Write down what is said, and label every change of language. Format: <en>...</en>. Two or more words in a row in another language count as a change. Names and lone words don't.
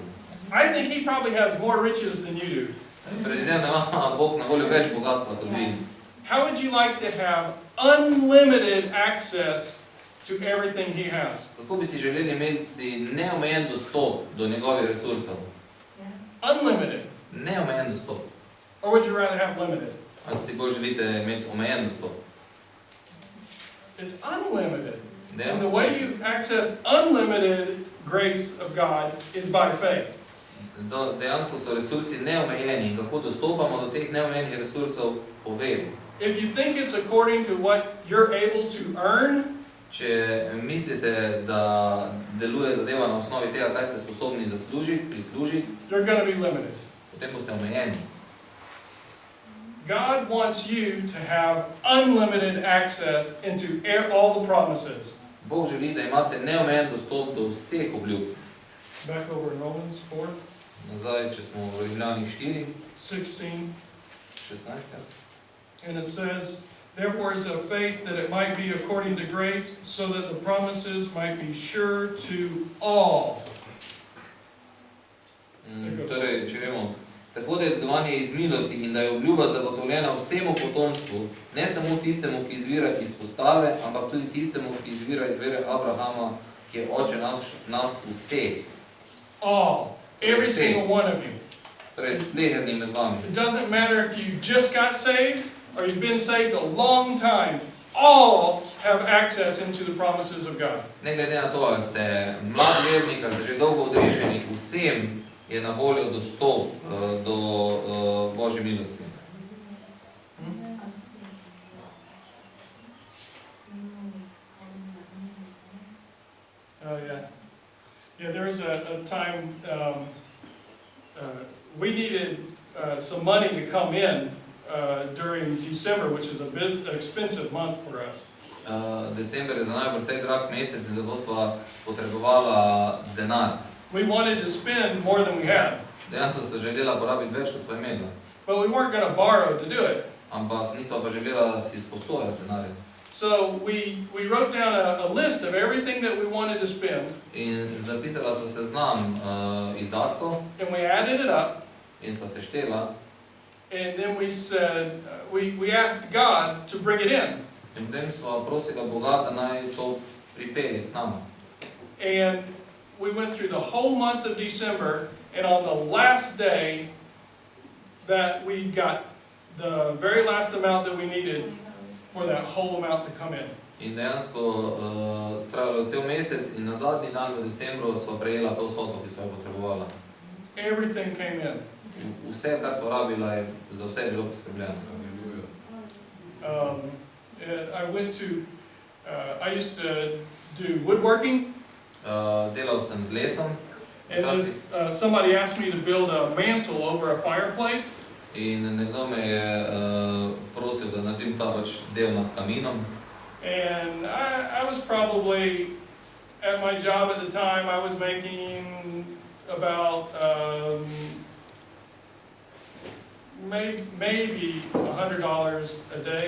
<en>I think He probably has more riches than you do.</en> <sl>Predvidevam, da ima Bog na voljo več bogatstva kot vi.</sl> <en>How would you like to have unlimited access to everything He has?</en> <sl>Kako bi si želeli imeti neomejen dostop do njegovih resursov?</sl> <en>Unlimited.</en> <sl>Neomejen dostop.</sl> <en>Or would you rather have limited?</en> <sl>Ali si bolj želite imeti omejen dostop?</sl> <en>It's unlimited. And the</en> <sl>Dejansko,</sl> <en>way you access unlimited grace of God is by faith.</en> <sl>dejansko so resursi neomejeni in kako dostopamo do teh neomejenih resursov po veri.</sl> <en>If you think it's according to what you're able to earn,</en> <sl>Če mislite, da deluje zadeva na osnovi tega, kaj ste sposobni prislužiti,</sl> <en>you're going to be limited.</en> <sl>potem boste omejeni.</sl> <en>God wants you to have unlimited access into all the promises.</en> <sl>Bog želi, da imate neomejen dostop do vseh obljub.</sl> <en>Back over in Romans 4,</en> <sl>Nazaj, če smo v Rimljanih 4, 16. 16.</sl> <en>And it says, therefore is of faith that it might be according to grace, so that the promises might be sure to all.</en> <sl>Torej, če gremo tako da je dedovanje iz milosti in da je obljuba zagotovljena vsemu potomstvu, ne samo tistemu, ki izvira iz postave, ampak tudi tistemu, ki izvira iz vere Abrahama, ki je oče nas vseh.</sl> <en>All. Every single one of you.</en> <sl>Torej, sleherni med vami.</sl> <en>It doesn't matter if you just got saved or you've been saved a long time. All have access into the promises of God.</en> <sl>Ne glede na to, ali ste mlad vernik, ali ste že dolgo odrešeni, vsem je na voljo dostop do Božje milosti.</sl> <en>Yeah, there was a time we needed some money to come in during December, which is an expensive month for us.</en> <sl>December je za naj precej drag mesec in zato sva potrebovala denar.</sl> <en>We wanted to spend more than we had.</en> <sl>Dejansko sva želela porabiti več, kot sva imela.</sl> <en>But we weren't going to borrow to do it.</en> <sl>Ampak nisva pa želela si sposojati denarja.</sl> <en>So we wrote down a list of everything that we wanted to spend.</en> <sl>In zapisala sva seznam izdatkov.</sl> <en>And we added it up.</en> <sl>In sva seštela.</sl> <en>And then we said, we asked God to bring it in.</en> <sl>In potem sva prosila Boga, da naj to pripelje k nama.</sl> <en>And we went through the whole month of December, and on the last day that we got the very last amount that we needed for that whole amount to come in.</en> <sl>In dejansko trajalo cel mesec in na zadnji dan v decembru sva prejela to vsoto, ki sva jo potrebovala.</sl> <en>Everything came in.</en> <sl>Vse, kar sva rabila, je za vse bilo poskrbljeno.</sl> <en>I used to do woodworking.</en> <sl>Delal sem z lesom.</sl> <en>And somebody asked me to build a mantle over a fireplace.</en> <sl>In nekdo me je prosil, da naredim ta del nad kaminom.</sl> <en>And I was probably, at my job at the time, I was making about maybe $100 a day.</en>